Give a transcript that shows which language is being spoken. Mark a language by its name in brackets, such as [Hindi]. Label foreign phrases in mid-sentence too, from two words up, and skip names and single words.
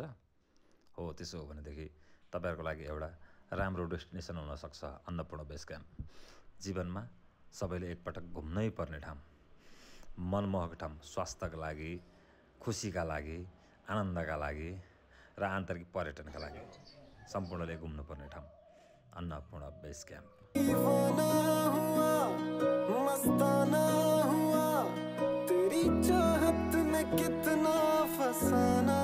[Nepali] हो, त्यसो हो भनेदेखि तपाईँहरूको लागि एउटा राम्रो डेस्टिनेसन हुनसक्छ अन्नपूर्ण बेस क्याम्प। जीवनमा सबैले एकपटक घुम्नै पर्ने ठाउँ, मनमोहक ठाउँ, स्वास्थ्यका लागि, खुसीका लागि, आनन्दका लागि र आन्तरिक पर्यटनका लागि सम्पूर्णले घुम्नुपर्ने ठाउँ अन्नपूर्ण बेस क्याम्प। [Hindi] दीवाना हुआ, मस्ताना हुआ, तेरी चाहत में कितना फसा